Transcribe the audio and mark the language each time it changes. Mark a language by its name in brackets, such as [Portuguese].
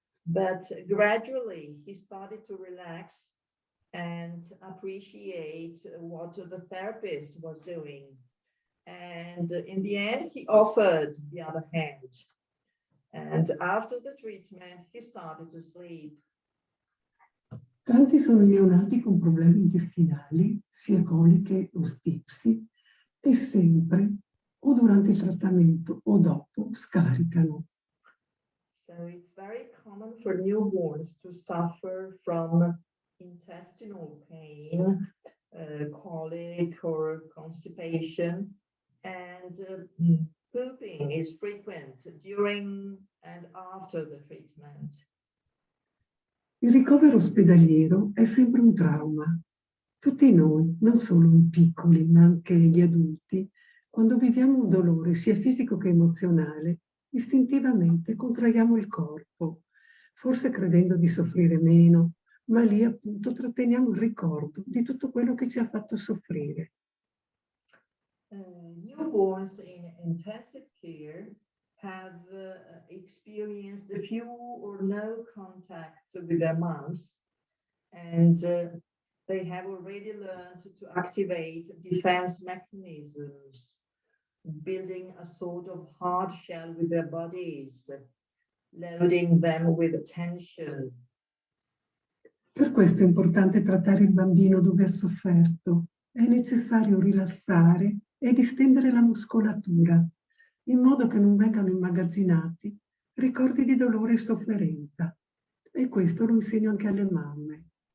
[English] But gradually, he started to relax and appreciate what the therapist was doing. And in the end, he offered the other hand. And after the treatment, he started to sleep. [Italian] Tanti sono i neonati con problemi intestinali, sia coliche o stipsi, e sempre, o durante il trattamento o dopo, scaricano. [English] So it's very common for newborns to suffer from intestinal pain, colic or constipation, and pooping is frequent during and after the treatment. [Italian] Il ricovero ospedaliero è sempre un trauma. Tutti noi, non solo i piccoli, ma anche gli adulti, quando viviamo un dolore sia fisico che emozionale, istintivamente contraiamo il corpo, forse credendo di soffrire meno, ma lì appunto tratteniamo il ricordo di tutto quello che ci ha fatto soffrire. [English] Newborns in intensive care have experienced few or no contacts with their moms, and they have already learned to activate defense mechanisms, building a sort of hard shell with their bodies, loading them with attention. [Italian] Per questo è importante trattare il bambino dove ha sofferto. È necessario rilassare e distendere la muscolatura, in modo che non vengano immagazzinati ricordi di dolore e sofferenza. E questo lo insegno anche alle mamme.